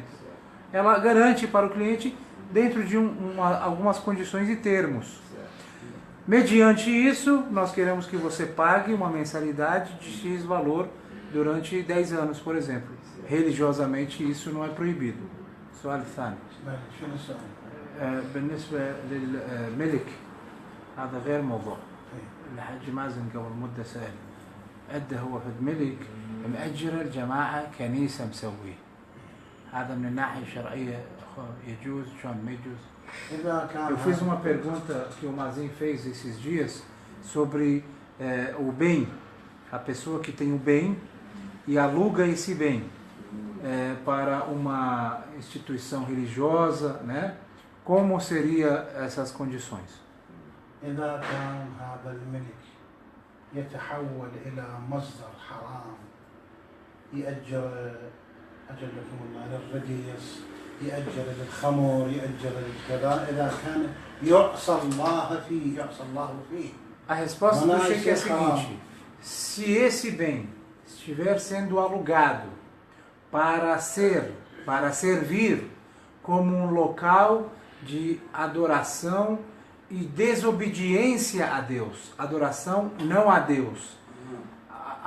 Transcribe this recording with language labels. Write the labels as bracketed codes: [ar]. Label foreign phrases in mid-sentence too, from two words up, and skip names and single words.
[pt] Ela garante para o cliente dentro de algumas condições e termos. Mediante isso, nós queremos que você pague uma mensalidade de X valor durante 10 anos, por exemplo. Religiosamente, isso não é proibido. [ar] سؤال ثاني. بالنسبة للملك هذا غير موضوع. الحاج مازن قبل مدة سأل أدى هو في الملك مأجر الجماعة كنيسة مسويه. هذا من الناحية الشرعية يجوز شلون ما يجوز؟ [pt] Eu fiz uma pergunta que o Mazin fez esses dias sobre o bem, a pessoa que tem o bem e aluga esse bem para uma instituição religiosa, né? Como seriam essas condições? [ar] إذا كان هذا الملك يتحول إلى مصدر حرام يأجر أجلكم الله للرقيص يأجر للخمر يأجر للكذا إذا كان يعصى الله فيه [pt] A resposta do Sheikh é a seguinte: se esse bem estiver sendo alugado para servir como um local de adoração e desobediência a Deus, adoração não a Deus.